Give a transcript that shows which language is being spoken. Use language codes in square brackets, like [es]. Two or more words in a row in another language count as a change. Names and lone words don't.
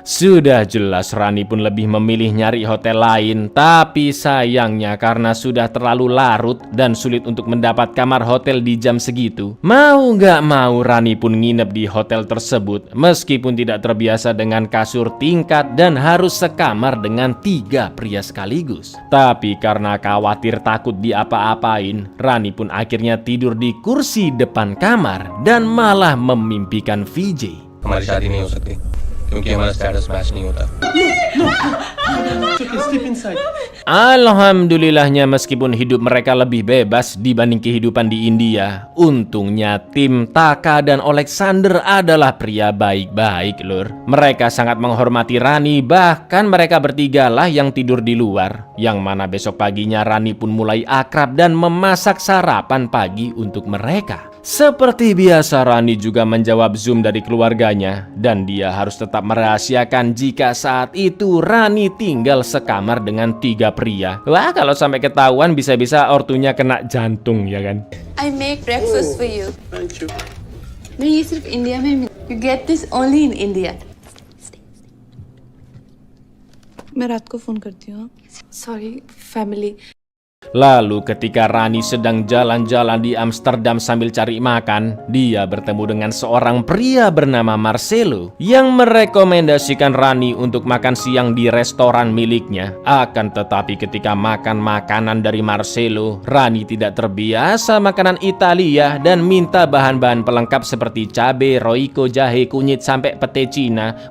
[id] Sudah jelas Rani pun lebih memilih nyari hotel lain, tapi sayangnya karena sudah terlalu larut dan sulit untuk mendapat kamar hotel di jam segitu, mau nggak mau Rani pun nginep di hotel tersebut meskipun tidak terbiasa dengan kasur tingkat dan harus sekamar dengan 3 pria sekaligus. Tapi karena khawatir takut diapa-apain, Rani pun akhirnya tidur di kursi depan kamar dan malah memimpikan Vijay. [hi] हमारी शादी नहीं हो सकती क्योंकि हमारा [en] status match [hi] नहीं होता. [id] Alhamdulillahnya meskipun hidup mereka lebih bebas dibanding kehidupan di India, untungnya tim Taka dan Alexander adalah pria baik-baik lur. Mereka sangat menghormati Rani, bahkan mereka bertiga lah yang tidur di luar. Yang mana besok paginya Rani pun mulai akrab dan memasak sarapan pagi untuk mereka. Seperti biasa, Rani juga menjawab Zoom dari keluarganya dan dia harus tetap merahasiakan jika saat itu Rani tinggal sekamar dengan 3 pria. Wah, kalau sampai ketahuan bisa-bisa ortunya kena jantung ya kan. [en] I make breakfast for you. Thank you. [hi] नहीं ये सिर्फ इंडिया में [en] You get this only in India. [hi] मैं रात को फोन करती हूँ. [en] Sorry, family. [id] Lalu ketika Rani sedang jalan-jalan di Amsterdam sambil cari makan, dia bertemu dengan seorang pria bernama Marcelo yang merekomendasikan Rani untuk makan siang di restoran miliknya. Akan tetapi ketika makan makanan dari Marcelo, Rani tidak terbiasa makanan Italia dan minta bahan-bahan pelengkap seperti cabai, roiko, jahe, kunyit, sampai pete Cina.